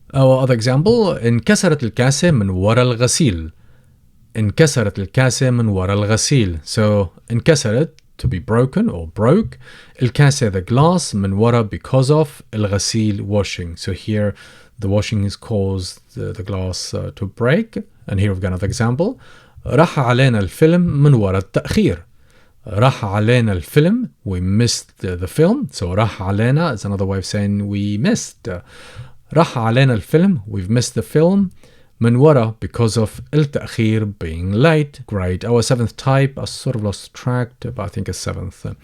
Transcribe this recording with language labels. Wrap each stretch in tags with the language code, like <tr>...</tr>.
<en>Our other example,</en> <ar>انكسرت الكاسة من وراء الغسيل. انكسرت الكاسة من وراء الغسيل.</ar> <en>So انكسرت, to be broken or broke. الكاسة, the glass,</en> <ar>من وراء,</ar> <en>because of, الغسيل, washing. So here the washing has caused the glass to break. And here we've got another example.</en> <ar>راح علينا الفيلم من وراء التأخير. راح علينا الفيلم,</ar> <en>we missed the film. So</en> <ar>راح علينا</ar> <en>is another way of saying we missed.</en> <ar>راح علينا الفيلم,</ar> <en>we've missed the film.</en> <ar>من وراء,</ar> <en>because of, التأخير, being late. Great. Our seventh type, I sort of lost track, but I think it's seventh.</en>